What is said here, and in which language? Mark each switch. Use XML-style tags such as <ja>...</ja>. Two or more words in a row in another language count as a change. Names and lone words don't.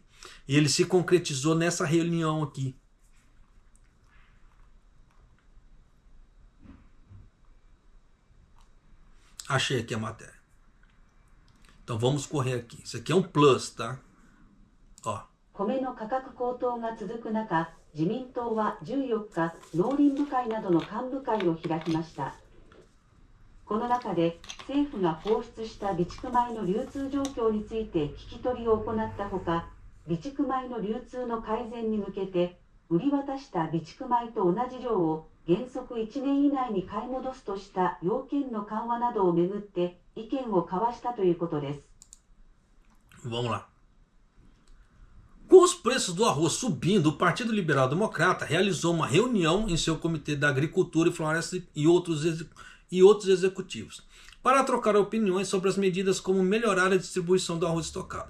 <pt>E ele se concretizou nessa reunião aqui. Achei aqui a matéria. Então vamos correr aqui. Isso aqui é um plus, tá? Ó.</pt> <ja>米の価格高騰が続く中、自民党は14日、農林部会などの幹部会を開きました。この中で政府が放出した備蓄米の流通状況について聞き取りを行ったほか、備蓄米の流通の改善に向けて、売り渡した備蓄米と同じ量を原則1年以内に買い戻すとした要件の緩和などをめぐって意見を交わしたということです。</ja> <pt>Vamos lá. Com os preços do arroz subindo, o Partido Liberal Democrata realizou uma reunião em seu Comitê da Agricultura e Floresta e outros executivos para trocar opiniões sobre as medidas como melhorar a distribuição do arroz estocado.</pt>